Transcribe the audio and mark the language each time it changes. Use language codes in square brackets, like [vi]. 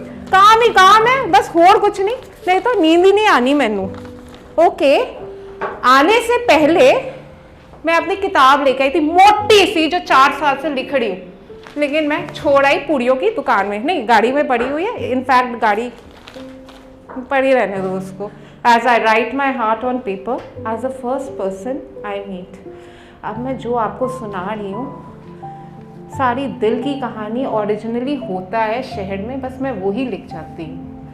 [hi] काम ही काम है बस, और कुछ नहीं तो नींद ही नहीं आनी मैनू। ओके, आने से पहले मैं अपनी किताब लेके आई थी मोटी सी, जो 4 साल से लिख रही हूँ, लेकिन मैं छोड़ आई पूड़ियों की दुकान में। नहीं, गाड़ी में पड़ी हुई है, इनफैक्ट गाड़ी पड़ी रहने दो उसको। [en] As I write my heart on paper, as the first person I meet. [hi] अब मैं जो आपको सुना रही हूँ सारी दिल की कहानी ओरिजिनली होता है शहर में, बस मैं वही लिख जाती हूँ।